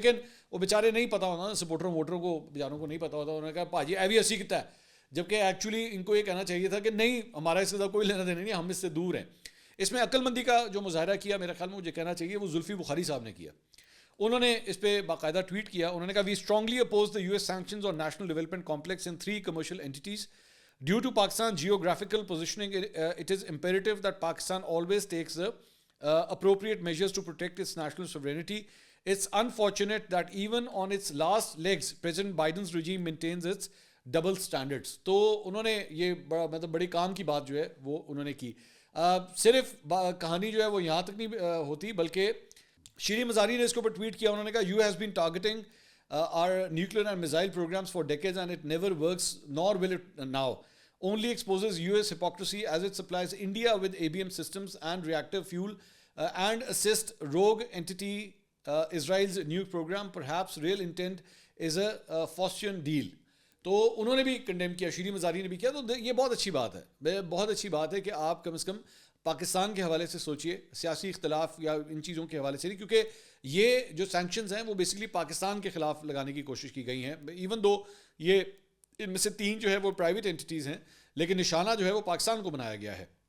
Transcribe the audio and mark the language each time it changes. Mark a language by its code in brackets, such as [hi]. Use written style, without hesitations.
[ur] لیکن وہ بیچارے نہیں پتا ہونا, سپورٹروں ووٹروں کو بیچاروں کو نہیں پتا ہوتا, انہوں نے کہا [pa] بھاجی ایوی اسی کتا ہے, [ur] جبکہ ایکچولی ان کو یہ کہنا چاہیے تھا کہ نہیں ہمارا اس کے ساتھ کوئی لینا دینا نہیں, ہم اس سے دور ہیں. اس میں عقل مندی کا جو مظاہرہ کیا میرے خیال میں مجھے کہنا چاہیے وہ زلفی بخاری صاحب نے کیا. انہوں نے اس پہ باقاعدہ ٹویٹ کیا, انہوں نے کہا [en] We strongly oppose the US sanctions on national development complex in 3 commercial entities. Due to Pakistan's geographical positioning, it is imperative that Pakistan always takes the appropriate measures to protect its national sovereignty. It's unfortunate that even on its last legs, President Biden's regime maintains its double standards. [ur] تو انہوں نے یہ مطلب بڑی کام کی بات جو ہے وہ انہوں نے کی. صرف کہانی جو ہے وہ یہاں تک نہیں ہوتی, بلکہ شیریں مزاری نے اس کے اوپر ٹویٹ کیا, انہوں نے کہا [en] You has been targeting our nuclear and missile programs for decades and it never works nor will it now. Only exposes US hypocrisy as it supplies India with ABM systems and reactive fuel and assist rogue entity Israel's nuke program. Perhaps real intent is a Faustian deal. [ur] تو انہوں نے بھی condemn کیا, شیریں مزاری نے بھی کیا. تو یہ بہت اچھی بات ہے, بہت اچھی بات ہے کہ آپ کم از کم پاکستان کے حوالے سے سوچئے, سیاسی اختلاف یا ان چیزوں کے حوالے سے نہیں, کیونکہ یہ جو سینکشنز ہیں وہ بیسکلی پاکستان کے خلاف لگانے کی کوشش کی گئی ہیں. ایون دو یہ ان میں سے 3 جو ہے وہ پرائیویٹ انٹیٹیز ہیں, لیکن نشانہ جو ہے وہ پاکستان کو بنایا گیا ہے.